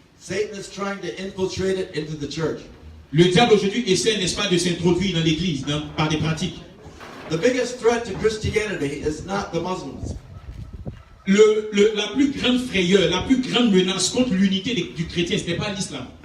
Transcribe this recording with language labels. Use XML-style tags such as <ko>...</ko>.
<en>Satan is trying to infiltrate it into the church.</en> <fr>Le diable aujourd'hui essaie, n'est-ce pas, de s'introduire dans l'église par des pratiques.</fr> <en>The biggest threat to Christianity is not the Muslims.</en> <fr>La plus grande frayeur, la plus grande menace contre l'unité du chrétien, ce n'est pas l'islam.</fr>